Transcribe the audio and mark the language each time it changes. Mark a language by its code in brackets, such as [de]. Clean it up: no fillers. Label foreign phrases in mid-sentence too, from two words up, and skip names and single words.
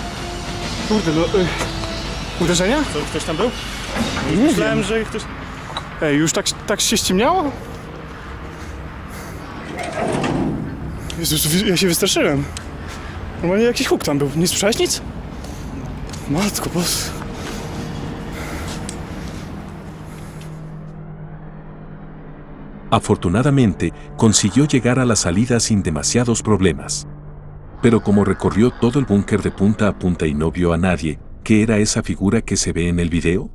[pl] Kurde, no... uderzenia? Co, ktoś tam był? Nie Myślałem, wiem. że ktoś... Ej, już tak się ściemniało? Jezus, ja się wystraszyłem. Normalnie jakiś huk tam był. Nie słyszałeś nic? Matko boska. [es] Afortunadamente, consiguió llegar a la salida sin demasiados problemas. Pero como recorrió todo el búnker de punta a punta y no vio a nadie, ¿qué era esa figura que se ve en el video?